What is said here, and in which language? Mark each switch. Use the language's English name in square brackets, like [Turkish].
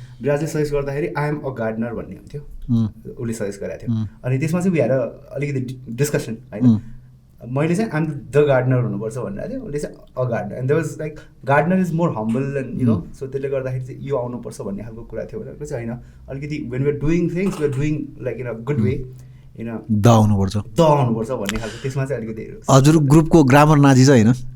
[Nepali] विराजले suggest गर्दाखेरि I am a gardener भन्ने हुन्थ्यो, उसले सजेस्ट गरेको थियो. अनि त्यसमा चाहिँ उनीहरू अलिकति डिस्कसन होइन. मैले चाहिँ आइम द गार्डनर हुनुपर्छ भनेर थियो, उसले चाहिँ a gardener. [English] And there was like gardener is more humble and you know. [Nepali] So त्यसले गर्दाखेरि चाहिँ यो आउनुपर्छ भन्ने खालको कुरा थियो भनेर चाहिँ होइन. अलिकति [English] when we are doing things we are doing like in a good way [Nepali] होइन द हुनुपर्छ भन्ने खालको त्यसमा चाहिँ अलिकति हजुर ग्रुपको ग्रामर नाजी छ होइन